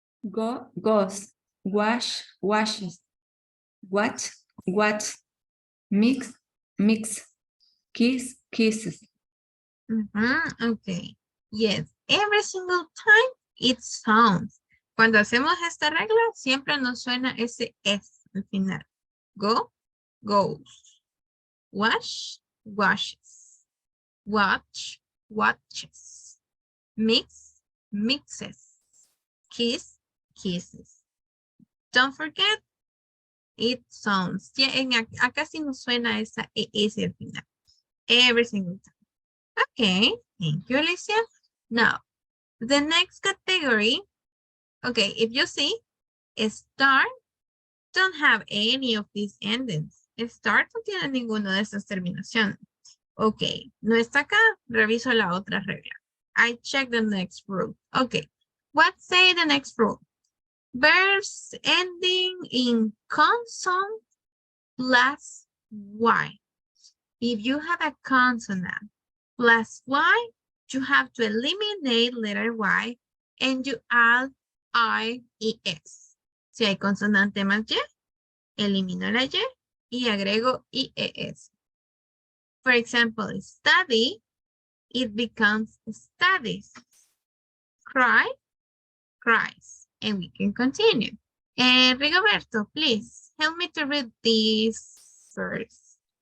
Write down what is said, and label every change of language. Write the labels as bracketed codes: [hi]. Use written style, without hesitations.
[en] Go, goes, wash, washes, watch, watch, mix, mix, kiss, kisses. Okay, yes, every single time it sounds. [es] Cuando hacemos esta regla, siempre nos suena ese S al final. [en] Go, goes. Wash, washes. Watch, watches. Mix, mixes. Kiss, kisses. Don't forget, it sounds. [es] Yeah, acá sí nos suena esa ES al final. [en] Every single time. Okay, thank you, Alicia. Now, the next category, okay, if you see, start don't have any of these endings. [es] Start no tiene ninguna de esas terminaciones. Okay, no está acá, reviso la otra regla. [en] I check the next rule. Okay, what say the next rule? Verbs ending in consonant plus Y. If you have a consonant plus Y, you have to eliminate letter Y and you add IES. [es] Si hay consonante más Y, elimino la Y agrego IES. [en] For example, study, it becomes studies. Cry, cries. And we can continue. Rigoberto, please help me to read these first.